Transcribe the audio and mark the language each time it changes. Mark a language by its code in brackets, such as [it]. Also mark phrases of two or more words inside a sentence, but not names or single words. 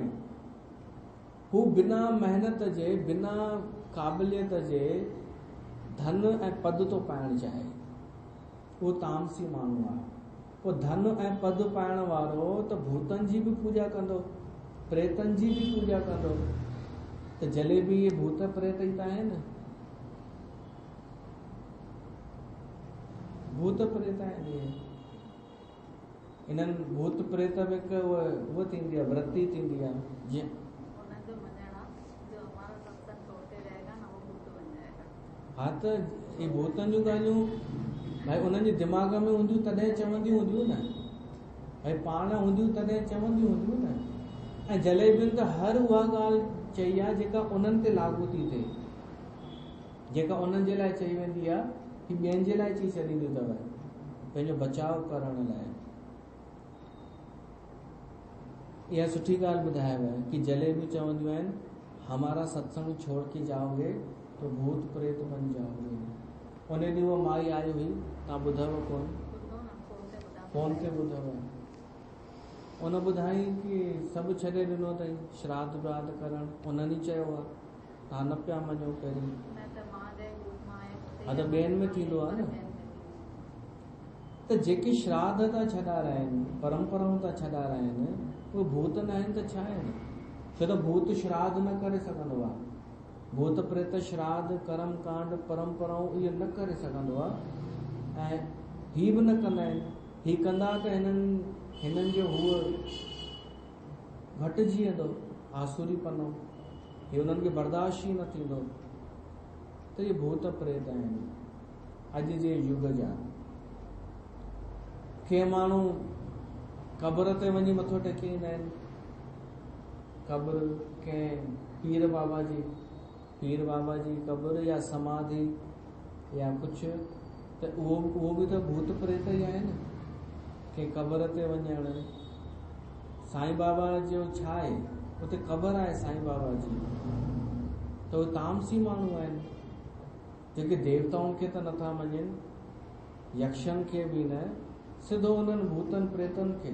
[sd] हू बिना महिनत जे, बिना क़ाबिलियत जे धन ऐं पद थो पाइणु चाहे, उहो तामसी माण्हू आहे। पोइ धन ऐं पद पाइण वारो त भूतनि जी बि पूॼा कंदो, प्रेतनि जी बि पूॼा कंदो। त जलेबी ये भूत प्रेत ई त आहिनि, भूत प्रेत आहिनि इहे। इन्हनि भूत प्रेत में हिकु उहा थींदी आहे, वृत्ति थींदी आहे, जीअं हा त इहे भूतनि जूं ॻाल्हियूं भाई उन्हनि जे दिमाग़ में हूंदियूं तॾहिं चवंदियूं हूंदियूं न, भाई पाण हूंदियूं तॾहिं चवंदियूं हूंदियूं न। ऐं जलेबियुनि त हर उहा ॻाल्हि चई आहे जेका उन्हनि ते लागू थी थिए, जेका उन्हनि जे लाइ चई वेंदी आहे कि ॿियनि जे लाइ चई छॾींदियूं अथव, पंहिंजो बचाव करण लाइ। इहा सुठी ॻाल्हि ॿुधायव कि जलेबियूं चवंदियूं आहिनि [hi] हमारा सत्संग छोड़ के जाओगे तो भूत प्रेत बन जाओगे। [sd] उन ॾींहुं उहा माई आई हुई, तव्हां ॿुधव कोन, फोन ते ॿुधव, उन ॿुधाई कि सभु छॾे ॾिनो अथई श्राद्ध व्राद्ध करणु, उन्हनि ई चयो आहे, तव्हां न पिया मञो पहिरीं। हा त ॿियनि में थींदो आहे न। त जेके श्राद्ध था छॾाराइनि, परंपराऊं था छॾाराइनि, उहे भूत न आहिनि त छा आहिनि? छो त भूत श्राद्ध न करे सघंदो आहे, भूत प्रेत श्राद्ध कर्म कांड परंपराऊं इहे न करे सघंदो आहे, ऐं ही बि न कंदा आहिनि। ही कंदा त हिननि जो हूअ घटिजी वेंदो आसुरी पनो, हे उन्हनि खे बर्दाश्त ई न थींदो। त इहे भूत प्रेत आहिनि अॼु जे युग जा। के माण्हू क़बर ते वञी मथो टेके ईंदा आहिनि, क़बर कंहिं पीर बाबा जी क़बर या समाधि या कुझु, त उहो बि त भूत प्रेत ई आहिनि। के क़बर ते वञणु, साईं बाबा जो छा आहे, उते क़बर आहे साईं बाबा जी, त उहे तामसी माण्हू आहिनि जेके देवताउनि खे त नथा मञनि, यक्षनि खे बि न, सिधो उन्हनि भूतनि प्रेतनि खे।